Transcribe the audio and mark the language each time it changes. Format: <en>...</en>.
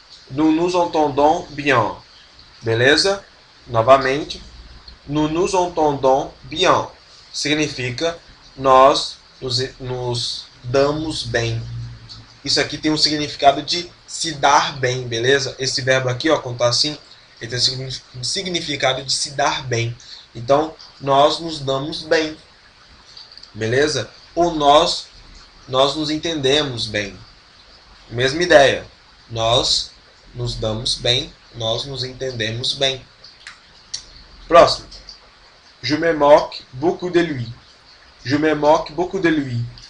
<fr>Nous nous entendons bien.</fr> <pt>Beleza? Novamente.</pt> <fr>Nous nous entendons bien.</fr> <pt>Significa nós nos damos bem. Isso aqui tem um significado de se dar bem, beleza? Esse verbo aqui, ó, quando tá assim, ele tem um significado de se dar bem. Então, nós nos damos bem. Beleza? Ou nós nos entendemos bem. Mesma ideia. Nós nos damos bem, nós nos entendemos bem. Próximo.</pt> <fr>Je me moque beaucoup de lui. Je me moque beaucoup de lui.</fr>